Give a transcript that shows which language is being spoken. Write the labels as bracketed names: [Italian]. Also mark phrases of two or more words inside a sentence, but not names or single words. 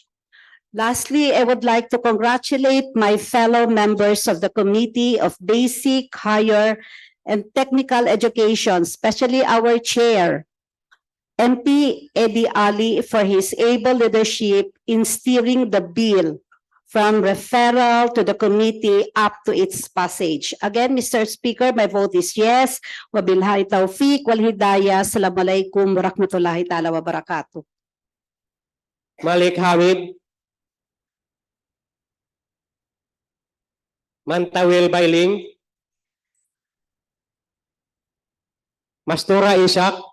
[English] Lastly, I would like to congratulate my fellow members of the Committee of Basic, Higher, and Technical Education, especially our chair, MP Eddie Ali, for his able leadership in steering the bill from referral to the committee up to its passage. Again, Mr. Speaker, my vote is yes. [Arabic] وبالله التوفيق والهداية. السلام عليكم ورحمة الله تعالى وبركاته. [English] Malik Hamid. Mantawil Bailing. Mastura Ishak.